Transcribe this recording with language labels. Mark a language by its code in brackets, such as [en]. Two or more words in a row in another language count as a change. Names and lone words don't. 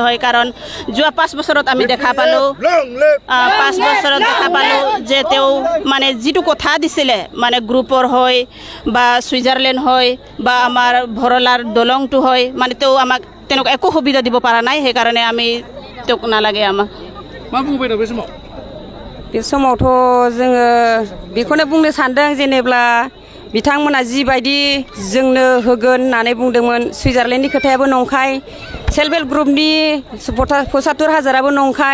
[as] হয় কাৰণ যোৱা 5 বছৰত আমি দেখা পালো 5 বছৰত দেখা পালো যে তেও মানে যেটো কথা দিছিলে মানে গ্ৰুপৰ হয় বা সুইজাৰলেণ্ড হয় বা আমাৰ ভৰলাৰ দলংটো হয় মানে তেও আমাক তেনেকুৱা একো সুবিধা দিব পৰা নাই সেই কাৰণে আমি তেওক নালাগে আমাক [brx] मा बुंबाय दं बे समावथ' जोङो बेखौनो बुंनो सानदों जेनेब्ला बिथांमोना जिबायदि जोंनो होगोन होननानै बुंदोंमोन सुइजारलेण्डनि खोथायाबो नंखाय सेल्फ हेल्प ग्रुपनि 75,000आबो नंखाय